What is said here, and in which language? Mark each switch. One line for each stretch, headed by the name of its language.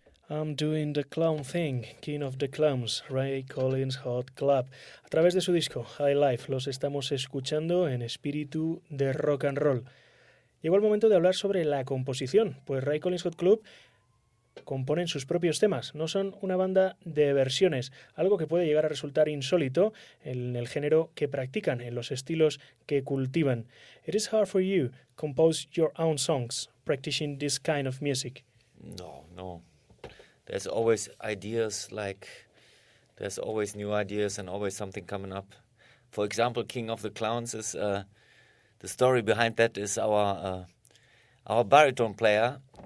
English: I'm Doing the Clown Thing, King of the Clowns, Ray Collins Hot Club.
Spanish: A través de su disco High Life los estamos escuchando en espíritu de rock and roll. Llegó el momento de hablar sobre la composición, pues Ray Collins Hot Club componen sus propios temas, no son una banda de versiones, algo que puede llegar a resultar insólito en el género que practican, en los estilos que cultivan.
English: It is hard for you to compose your own songs, practicing this kind of music. No. There's always ideas, there's always new ideas and always something coming up. For example, King of the Clowns is, the story behind that is our baritone player.